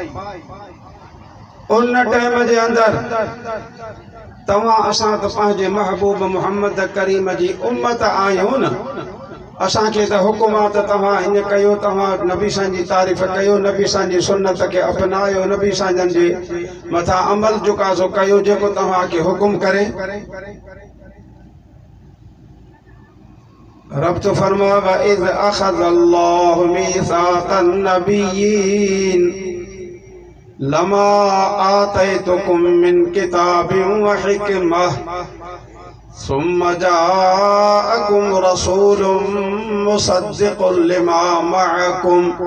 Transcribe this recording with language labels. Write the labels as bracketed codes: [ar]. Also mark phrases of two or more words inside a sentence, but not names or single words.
[sd] उन टाइम जे अंदर तवा असां त पंहिंजे महबूब मोहम्मद करीम जी उम्मत आहियूं न असां खे त हुकुम आहे त तव्हां इन कयो तव्हां नबी साईं जी तारीफ़ कयो नबी साईं जी सुन्नत खे अपनायो नबी साईं जे मथां अमल जुकाज़ो कयो जेको तव्हां खे हुकुम करे रब तो फरमा [ar] وإذ أخذ الله ميثاق النبيين لما آتيتكم من كتاب وحكمة ثم جاءكم رسول مصدق لما معكم